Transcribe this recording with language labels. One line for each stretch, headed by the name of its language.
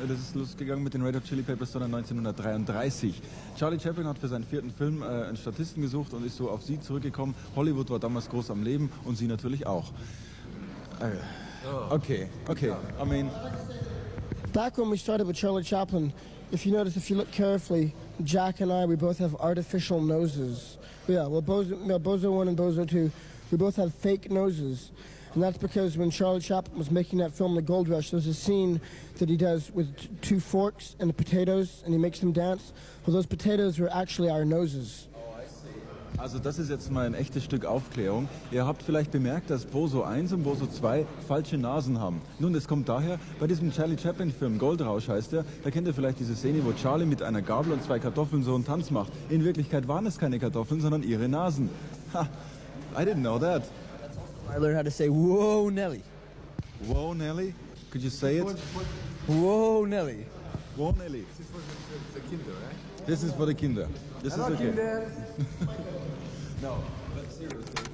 German: Das ist losgegangen mit den Red Hot Chili Peppers, sondern 1933. Charlie Chaplin hat für seinen vierten Film einen Statisten gesucht und ist so auf sie zurückgekommen. Hollywood war damals groß am Leben und sie natürlich auch.
English: Okay. I mean, back when we started with Charlie Chaplin, if you notice, if you look carefully, Jack and I, we both have artificial noses. Yeah, well, Bozo 1 and Bozo 2, we both have fake noses. And that's because when Charlie Chaplin was making that film, The Gold Rush, there's a scene that he does with two forks and the potatoes, and he makes them dance. Well, those potatoes were actually our noses.
German: Also das ist jetzt mal ein echtes Stück Aufklärung. Ihr habt vielleicht bemerkt, dass Bozo 1 und Bozo 2 falsche Nasen haben. Nun, das kommt daher, bei diesem Charlie Chaplin-Film, Goldrausch heißt er, da kennt ihr vielleicht diese Szene, wo Charlie mit einer Gabel und zwei Kartoffeln so einen Tanz macht. In Wirklichkeit waren es keine Kartoffeln, sondern ihre Nasen.
English: Ha, I didn't know that. I learned how to say, whoa, Nelly. Whoa, Nelly? Could you say it? Whoa, Nelly. Whoa, Nelly. This is for the Kinder, right? This is for the Kinder. This is okay. Kinder. No, but seriously.